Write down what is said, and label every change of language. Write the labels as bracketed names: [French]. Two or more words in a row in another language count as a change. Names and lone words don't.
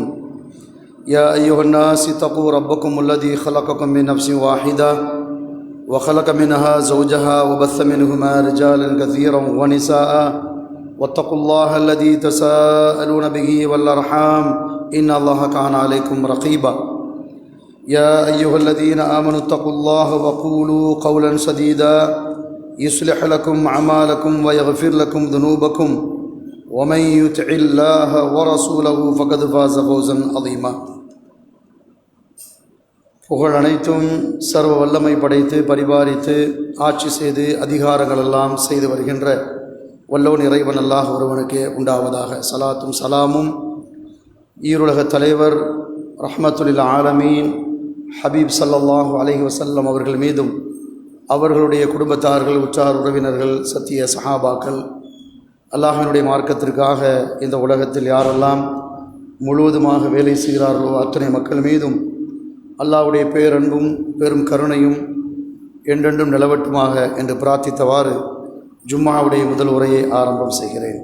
[Arabic] يا أيها الناس اتقوا ربكم الذي خلقكم من نفس واحدة وخلق منها زوجها وبث منهما رجالا كثيرا ونساء واتقوا الله الذي تساءلون به والأرحام إن الله كان عليكم رقيبا. يا أيها الذين آمنوا اتقوا الله وقولوا قولا سديدا يصلح لكم أعمالكم ويغفر لكم ذنوبكم ومن يطع الله ورسوله فقد فاز فوزا عظيما. [Tamil] புகழ் அனைத்தும் சர்வ வல்லமை படைத்து பரிபாலித்து ஆட்சி செய்து அதிகாரங்களெல்லாம் செய்து வருகின்ற வல்லோன் இறைவன் அல்லாஹ் ஒருவனுக்கே உண்டாவதாக. சலாத்தும் சலாமும் ஈருலக தலைவர் [Arabic] رحمة العالمين حبيب صلى الله عليه وسلم [Tamil] அவர்கள் மீதும் அவர்களுடைய குடும்பத்தார்கள் உற்றார் உறவினர்கள் சத்திய சஹாபாக்கள் அல்லாஹ்வினுடைய மார்க்கத்திற்காக இந்த உலகத்தில் யாரெல்லாம் முழுவதுமாக வேலை செய்கிறார்களோ அத்தனை மக்கள் மீதும் அல்லாஹ்வுடைய பேரன்பும் பெரும் கருணையும் என்றென்றும் நிலவட்டுமாக என்று பிரார்த்தித்தவாறு ஜும்மாவுடைய முதல் உரையை ஆரம்பம் செய்கிறேன்.